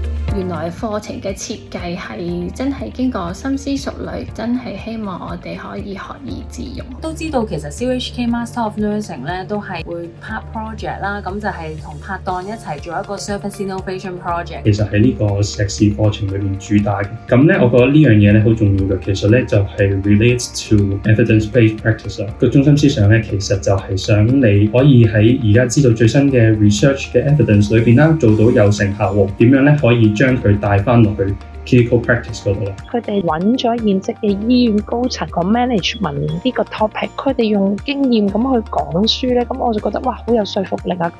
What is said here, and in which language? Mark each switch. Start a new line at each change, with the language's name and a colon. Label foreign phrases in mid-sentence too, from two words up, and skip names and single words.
Cantonese: 原來課程嘅設計係真係經過深思熟慮，真係希望我哋可以學以致用。都知道其實 CUHK Master of Nursing 咧都係會拍 project 啦，咁就係同拍檔一齊做一個
English: Service Innovation Project。
Cantonese: 其實喺呢個碩士課程裏面主打嘅，咁咧我覺得呢樣嘢咧好重要嘅。其實咧就係
English: relates to evidence-based practice
Cantonese: 啦。個中心思想咧其實就係想你可以喺而家知道最新嘅 research 嘅 evidence 裏邊啦，做到有成效喎。點樣咧可以將佢帶翻落去
English: clinical practice
Cantonese: 嗰度啦。佢哋揾咗現職嘅醫院高層講 management 呢個 topic， 佢哋用經驗咁去講書咧，咁我就覺得哇好有說服力啊！